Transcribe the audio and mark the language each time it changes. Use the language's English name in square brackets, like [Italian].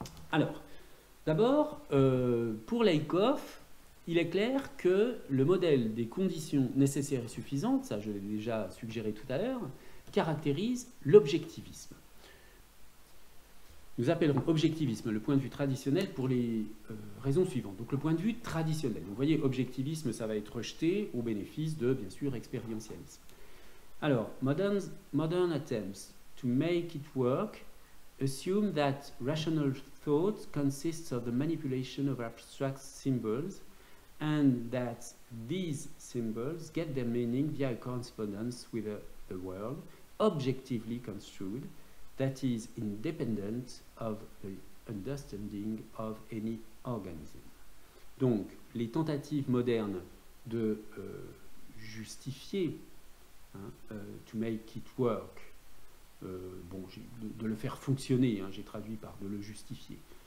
[French] Alors, d'abord, pour Lakoff, il est clair que le modèle des conditions nécessaires et suffisantes, ça je l'ai déjà suggéré tout à l'heure, caractérise l'objectivisme. Nous appellerons objectivisme le point de vue traditionnel pour les raisons suivantes. Donc le point de vue traditionnel. Vous voyez, objectivisme, ça va être rejeté au bénéfice de, bien sûr, expérientialisme. [English] Alors, modern attempts to make it work assume that rational thought consists of the manipulation of abstract symbols and that these symbols get their meaning via a correspondence with the world, objectively construed, that is independent of the understanding of any organism. [French] Donc, les tentatives modernes de justifier, [English] to make it work, [French] de le faire fonctionner, j'ai traduit par de le justifier,